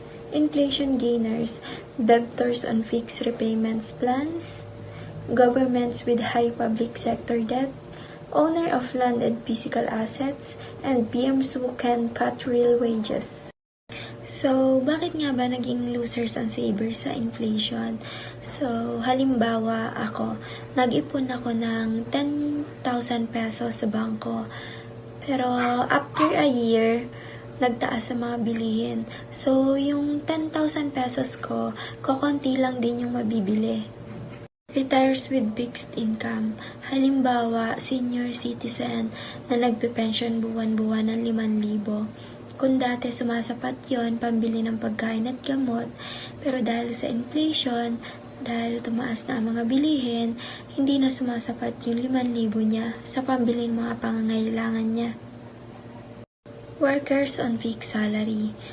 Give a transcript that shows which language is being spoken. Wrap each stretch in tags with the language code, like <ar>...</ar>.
<en>Inflation gainers, debtors on fixed repayments plans, governments with high public sector debt, owner of land and physical assets, and PMs who can cut real wages.</en> <tl>So, bakit nga ba naging losers ang savers sa inflation? So, halimbawa ako, nag-ipon ako ng 10,000 pesos sa bangko. Pero</tl> <en>after a year,</en> <tl>nagtaas sa mga bilihin. So, yung 10,000 pesos ko, kokonti lang din yung mabibili.</tl> <en>Retires with fixed income.</en> <tl>Halimbawa, senior citizen na nagpe-pension buwan-buwan ng 5,000. Kung dati sumasapat yon pambili ng pagkain at gamot, pero dahil sa inflation, dahil tumaas na ang mga bilihin, hindi na sumasapat yung 5,000 niya sa pambili ng mga pangangailangan niya.</tl> <en>Workers on fixed salary.</en>